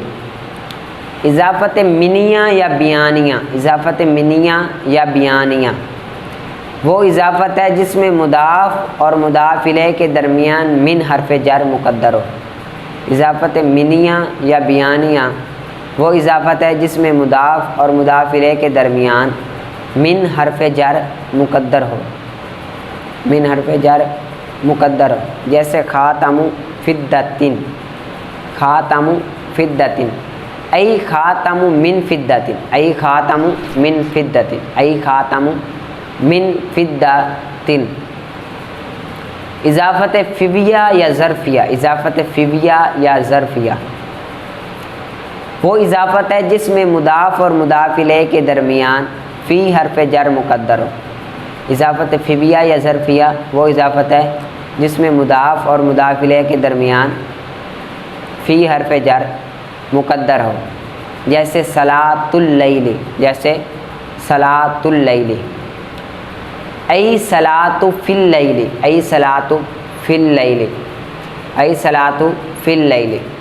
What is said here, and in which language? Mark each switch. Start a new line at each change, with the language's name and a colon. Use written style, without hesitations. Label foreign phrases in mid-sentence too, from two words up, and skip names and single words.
Urdu: اضافت منیہ یا بیانیہ، اضافت منیہ یا بیانیہ وہ اضافت ہے جس میں مضاف اور مضاف الیہ کے درمیان من حرف جر مقدر ہو۔ اضافت منیہ یا بیانیہ وہ اضافت ہے جس میں مضاف اور مضاف الیہ کے درمیان من حرف جر مقدر ہو، من حرف جر مقدر ہو، جیسے
Arabic: خاتم فدۃ، خاتم فدۃ، ای خاتم من فدۃ، ای خاتم من فدۃ، ای خاتم من فدۃ۔
Urdu: اضافت فیویہ یا ظرفیہ، اضافت فیویہ یا ظرفیہ وہ اضافت ہے جس میں مضاف اور مضاف الیہ کے درمیان فی حرف جر مقدر ہو۔ اضافت فیویہ یا ظرفیہ وہ اضافت ہے جس میں مضاف اور مضاف الیہ کے درمیان فی حرف جر مقدر ہو، جیسے
Arabic: صلاۃ اللیل،
Urdu: جیسے
Arabic: صلاۃ اللیل، ای صلاۃ فی اللیل، ای صلاۃ فی اللیل، ای صلاۃ فی اللیل۔